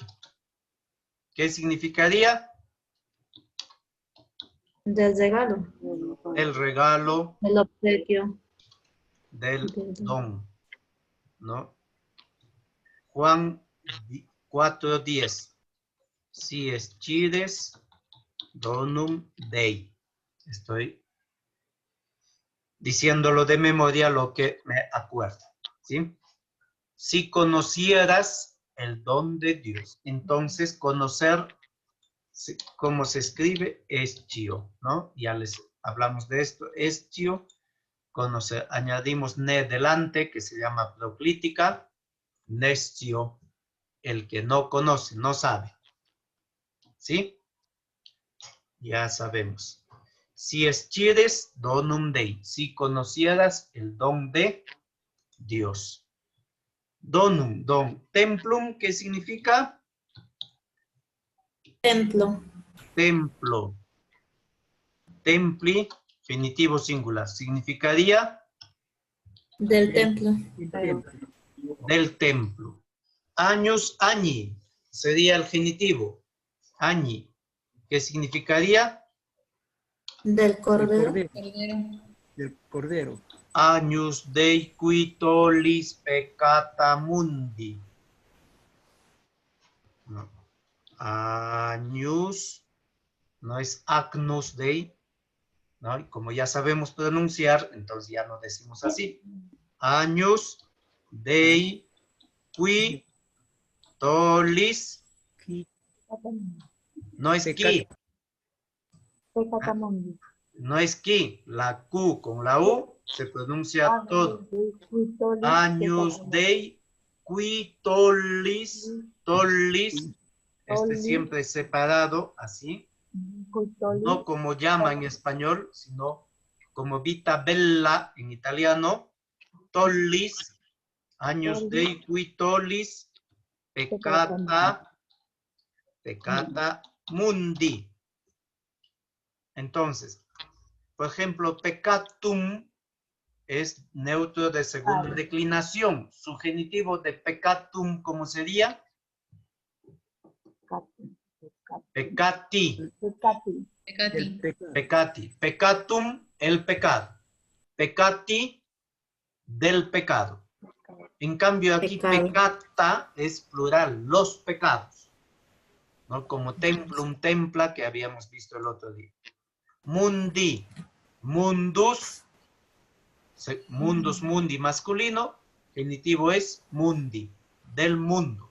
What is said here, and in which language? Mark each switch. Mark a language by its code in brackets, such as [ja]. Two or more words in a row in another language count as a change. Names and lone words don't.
[es] ¿Qué significaría? Del regalo. El regalo El obsequio. del don, ¿no? Juan 4:10. [la] Si escides donum Dei. [es] Estoy diciéndolo de memoria lo que me acuerdo, ¿sí? Si conocieras el don de Dios, entonces conocer, ¿cómo se escribe? Escio, ¿no? Ya les hablamos de esto, escio, conocer, añadimos ne delante, que se llama proclítica, nescio, el que no conoce, no sabe, ¿sí? Ya sabemos. [la] Si escides donum Dei, [es] si conocieras el don de Dios. Donum, don. Templum, ¿qué significa? Templo. Templo. Templi, genitivo singular. Significaría Del templo. del templo. Años, añi, sería el genitivo. Añi, ¿qué significaría? Del cordero. Cordero. Del cordero. [la] Agnus Dei qui tollis peccata mundi. [es] No. Agnus, no es [la] Agnus Dei, [es] ¿no? Y como ya sabemos pronunciar, entonces ya no decimos así. [la] Agnus Dei qui tollis, [es] no es qui, no es qui, la Q con la U se pronuncia todo. [la] Agnus Dei qui tollis, tollis, [es] este siempre es separado, así, no como llama en español, sino como [it] vita bella [es] en italiano, [la] tollis, agnus Dei qui tollis, peccata mundi. [es] Entonces, por ejemplo, peccatum es neutro de segunda declinación. Su genitivo de peccatum, ¿cómo sería? Peccati. Pecati. Peccati. Peccatum, el pecado. Peccati, del pecado. En cambio, aquí Pecado. peccata es plural, los pecados. ¿No? Como templum, templa, que habíamos visto el otro día. mundi, mundus, mundus, mundi masculino, genitivo es mundi, del mundo.